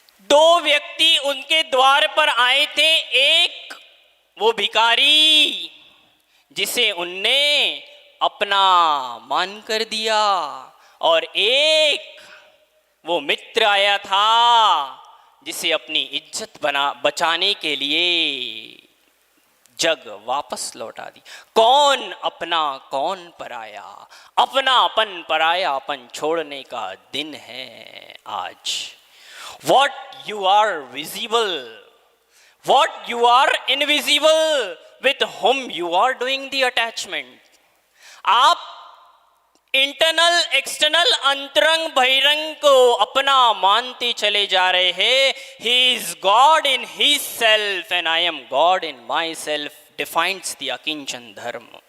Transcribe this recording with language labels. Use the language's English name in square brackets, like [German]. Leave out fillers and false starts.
[Hindi] दो व्यक्ति उनके द्वार पर आए थे, एक वो भिखारी जिसे उनने अपना मान कर दिया, और एक वो मित्र आया था जिसे अपनी इज्जत बचाने के लिए जग वापस लौटा दी। कौन अपना कौन पराया, अपनापन परायापन छोड़ने का दिन है आज। [English] What you are visible, what you are invisible, with whom you are doing the attachment। [Hindi] आप इंटरनल एक्सटर्नल अंतरंग बहिरंग को अपना मानते चले जा रहे हैं। [English] He is God in his self and I am God in myself, defines the अकिंचन धर्म।